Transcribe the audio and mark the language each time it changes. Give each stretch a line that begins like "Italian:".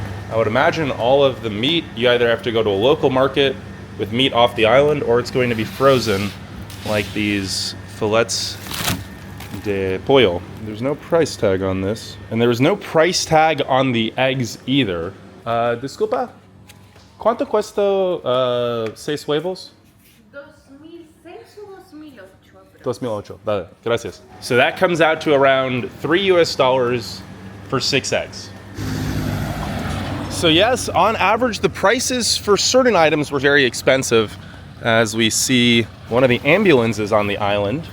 English: I would imagine all of the meat, you either have to go to a local market with meat off the island, or it's going to be frozen, like these fillets
Spanish: de pollo.
English: There's no price tag on this. And there was no price tag on the eggs either.
Spanish: Disculpa, ¿cuánto cuesta 6 huevos? 2006 o 2008. 2008. Vale, gracias.
English: So that comes out to around $3 US for 6 eggs. So yes, on average, the prices for certain items were very expensive, as we see one of the ambulances on the island.